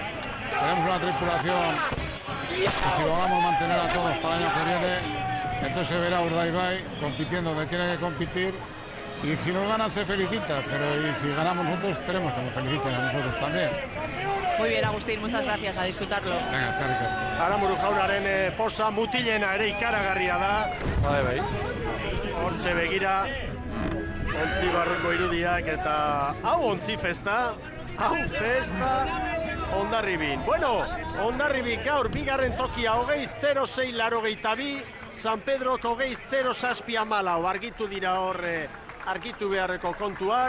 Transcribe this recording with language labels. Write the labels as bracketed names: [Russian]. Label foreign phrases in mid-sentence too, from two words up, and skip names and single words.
[Spanish] Tenemos una tripulación y si logramos mantener a todos para el año que viene, entonces se verá Urdaibai compitiendo donde tiene que competir y si nos ganan se felicita, pero si ganamos nosotros esperemos que nos feliciten a nosotros también. Muy bien, Agustín, muchas gracias, a disfrutarlo. Venga, [Basque] eskerrik asko. Aramburu jaunaren posa mutilena ere ikaragarria da. Bai. Hortxe begira, ontzi barruko irudiak eta hau ontzi festa, Hondarribin. Bueno, Hondarribik gaur 2. tokia 20:06:82, San Pedroko 20:07:14, argitu dira hor argitu beharreko kontuak.